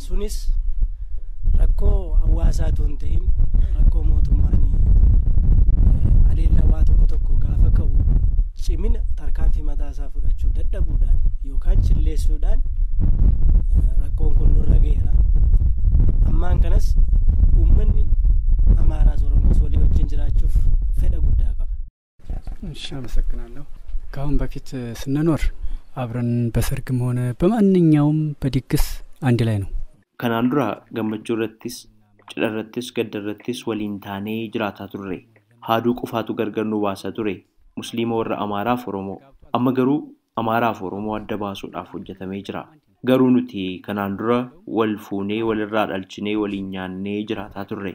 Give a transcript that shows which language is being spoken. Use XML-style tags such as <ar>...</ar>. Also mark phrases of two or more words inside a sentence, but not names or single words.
<om>Sunis rakkoo hawaasaatu hin ta'in rakkoo mootummaanii aleellawaa tokko gaafa ka'u cimina tarkaanfii mataasaa fudhachuu dadhabuudhaan yookaan chilleessuudhaan rakkoon kun nurra ga'eera. Ammaan kanas uummanni Amaaraas Oromoos walii wajjin jiraachuuf fedha guddaa qaba.</om> <am>እሺ አመሰግናለሁ። ከአሁን በፊት ስንኖር አብረን በሰርግም ሆነ በማንኛውም በድግስ አንድ ላይ ነው።</am> <om>Kanaan dura gammachuu irrattis cidha irrattis gadda irrattis waliin taanee jiraataa turre. Haaduu qofaatu gargar nu baasaa ture. Musliima warra Amaaraaf Oromoo. Amma garuu Amaaraaf Oromoo adda baasuudhaaf hojjetamee jira. Garuu nuti kanaan dura wal fuunee walirraa dhalchinee waliin nyaannee jiraataa turre.</om>